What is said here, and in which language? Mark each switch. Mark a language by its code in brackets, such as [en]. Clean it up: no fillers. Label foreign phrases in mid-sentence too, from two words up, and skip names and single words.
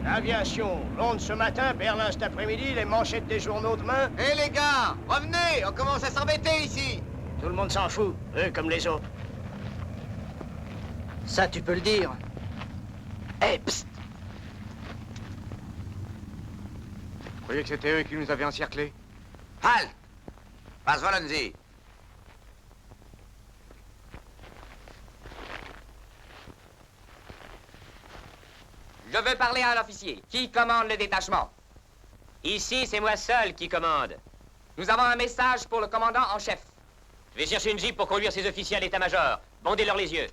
[fr] L'aviation, Londres ce matin, Berlin cet après-midi, les manchettes des journaux demain. Hé les gars, revenez, on commence à s'embêter ici. Tout le monde s'en fout, eux comme les autres. Ça, tu peux le dire. Eh, psst! Vous croyez que c'était eux qui nous avaient encerclés? [de] Halt! Was wollen Sie? [fr] Je veux parler à un officier. Qui commande le détachement? Ici, c'est moi seul qui commande. Nous avons un message pour le commandant en chef. Je vais chercher une jeep pour conduire ces officiers à l'état-major. Bandez-leur les yeux.